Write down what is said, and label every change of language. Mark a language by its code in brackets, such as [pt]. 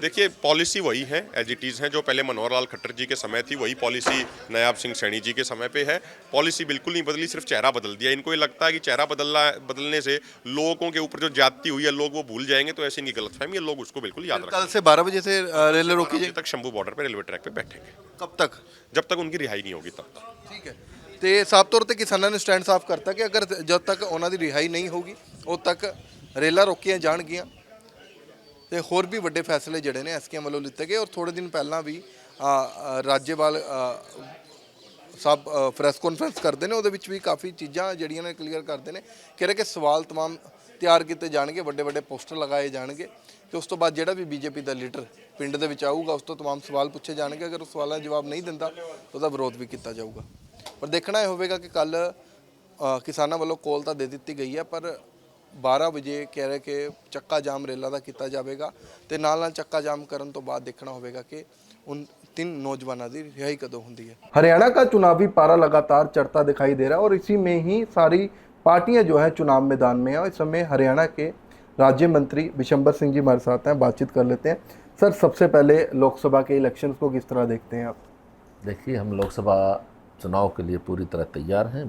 [hi] देखिए, पॉलिसी वही है, एज इट इज़ है, जो पहले मनोहर लाल खट्टर जी के समय थी वही पॉलिसी नायाब सिंह सैनी जी के समय पे है। पॉलिसी बिल्कुल नहीं बदली, सिर्फ चेहरा बदल दिया। इनको ये लगता है कि चेहरा बदलने से लोगों के ऊपर जो ज्यादती हुई है लोग वो भूल जाएंगे, तो ऐसी नहीं गलतफहमी है, लोग उसको बिल्कुल याद कल रखेंगे। से 12 बजे से रेल रोकी जाएगी। तक शंभू बॉर्डर पे रेलवे ट्रैक पे बैठेंगे, कब तक? जब तक उनकी रिहाई नहीं होगी तब तक। ठीक है, [pa] ਤੇ ਸਾਫ ਤੌਰ ਤੇ ਕਿਸਾਨਾਂ ਨੇ ਸਟੈਂਡ ਸਾਫ਼ ਕਰਤਾ ਕਿ ਅਗਰ ਜਦ ਤੱਕ ਉਹਨਾਂ ਦੀ ਰਿਹਾਈ ਨਹੀਂ ਹੋਊਗੀ ਉਦ ਤੱਕ ਰੇਲਾਂ ਰੋਕੀਆਂ ਜਾਣਗੀਆਂ ਤੇ ਹੋਰ ਵੀ ਵੱਡੇ ਫੈਸਲੇ ਜਿਹੜੇ ਨੇ ਐਸਕੇਐਮ ਵੱਲੋਂ ਲਿੱਤੇ ਗਏ। ਔਰ ਥੋੜੇ ਦਿਨ ਪਹਿਲਾਂ ਵੀ ਰਾਜੇਵਾਲ ਸਭ ਪ੍ਰੈਸ ਕਾਨਫਰੰਸ ਕਰਦੇ ਨੇ, ਉਹਦੇ ਵਿੱਚ ਵੀ ਕਾਫੀ ਚੀਜ਼ਾਂ ਜਿਹੜੀਆਂ ਨੇ ਕਲੀਅਰ ਕਰਦੇ ਨੇ। ਕਹਿ ਰਹੇ ਕਿ ਸਵਾਲ तमाम ਤਿਆਰ ਕੀਤੇ ਜਾਣਗੇ, ਵੱਡੇ ਵੱਡੇ ਪੋਸਟਰ ਲਗਾਏ ਜਾਣਗੇ ਤੇ ਉਸ ਤੋਂ ਬਾਅਦ ਜਿਹੜਾ ਵੀ ਬੀਜੇਪੀ ਦਾ ਲੀਡਰ ਪਿੰਡ ਦੇ ਵਿੱਚ ਆਊਗਾ ਉਸ ਤੋਂ तमाम ਸਵਾਲ ਪੁੱਛੇ ਜਾਣਗੇ। ਅਗਰ ਉਹ ਸਵਾਲਾਂ ਦਾ ਜਵਾਬ ਨਹੀਂ ਦਿੰਦਾ ਉਹਦਾ ਵਿਰੋਧ ਵੀ ਕੀਤਾ ਜਾਊਗਾ। ਪਰ ਦੇਖਣਾ ਇਹ ਹੋਵੇਗਾ ਕਿ ਕੱਲ ਕਿਸਾਨਾਂ ਵੱਲੋਂ ਕੋਲ ਤਾਂ ਦੇ ਦਿੱਤੀ ਗਈ ਹੈ, ਪਰ 12 ਵਜੇ ਕਹਿ ਰਹੇ ਕਿ ਚੱਕਾ ਜਾਮ ਰੇਲਾਂ ਦਾ ਕੀਤਾ ਜਾਵੇਗਾ ਤੇ ਨਾਲ ਚੱਕਾ ਜਾਮ ਕਰਨ ਤੋਂ ਬਾਅਦ ਦੇਖਣਾ ਹੋਵੇਗਾ ਕਿ [hi] उन 3 नौजवानों की रिहाई कदों होती है। हरियाणा का चुनावी पारा लगातार चढ़ता दिखाई दे रहा है और इसी में ही सारी पार्टियां जो है चुनाव मैदान में है। इस समय हरियाणा के राज्य मंत्री विशंबर सिंह जी हमारे साथ हैं, बातचीत कर लेते हैं। सर, सबसे पहले लोकसभा के इलेक्शन को किस तरह देखते हैं आप? देखिए, हम लोकसभा चुनाव के लिए पूरी तरह तैयार हैं।